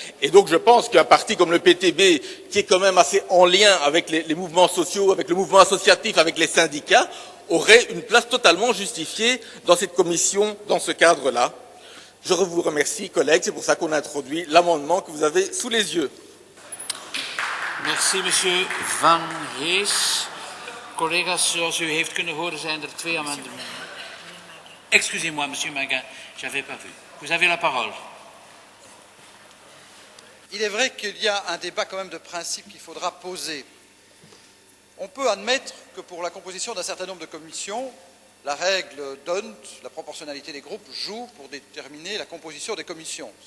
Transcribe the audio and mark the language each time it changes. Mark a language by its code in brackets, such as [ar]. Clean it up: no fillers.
[fr] Et donc, je pense qu'un parti comme le PTB, qui est quand même assez en lien avec les mouvements sociaux, avec le mouvement associatif, avec les syndicats, aurait une place totalement justifiée dans cette commission, dans ce cadre-là. Je vous remercie, collègues, c'est pour ça qu'on a introduit l'amendement que vous avez sous les yeux. Merci, monsieur Van Hees. [nl] Collega's, zoals u heeft kunnen horen, zijn er 2 amendementen. [fr] Excusez-moi, monsieur Manguin, je n'avais pas vu. Vous avez la parole. Il est vrai qu'il y a un débat quand même de principe qu'il faudra poser. On peut admettre que pour la composition d'un certain nombre de commissions, la règle d'Hondt, la proportionnalité des groupes, joue pour déterminer la composition des commissions.